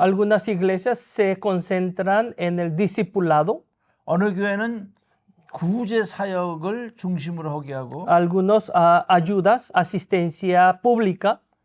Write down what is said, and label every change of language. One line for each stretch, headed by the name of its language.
Spanish: Algunas iglesias se concentran en el discipulado,
Korean: 어느 교회는 구제 사역을 중심으로 하게 하고
Spanish: algunos ayudas, asistencia pública,